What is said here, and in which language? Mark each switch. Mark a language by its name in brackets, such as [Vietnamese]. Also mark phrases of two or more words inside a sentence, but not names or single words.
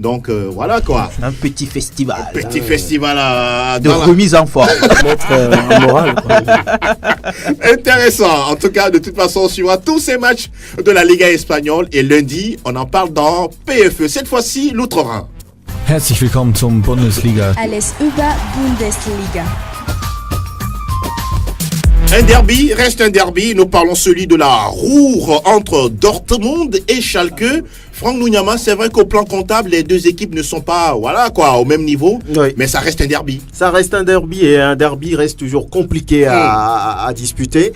[French] Donc, voilà quoi. Un petit festival. Festival de remise en forme. Moral. Intéressant. En tout cas, de toute façon, on suivra tous ces matchs de la Liga espagnole. Et lundi, on en parle dans PFE. Cette fois-ci, l'Outre-Rhin. [German] Herzlich willkommen zum Bundesliga. Alles über Bundesliga. [French] Un derby reste un derby. Nous parlons celui de la Ruhr entre Dortmund et Schalke. Franck Nounyama, c'est vrai qu'au plan comptable, les deux équipes ne sont pas au même niveau, mais ça reste un derby. Ça reste un derby et un derby reste toujours compliqué à disputer.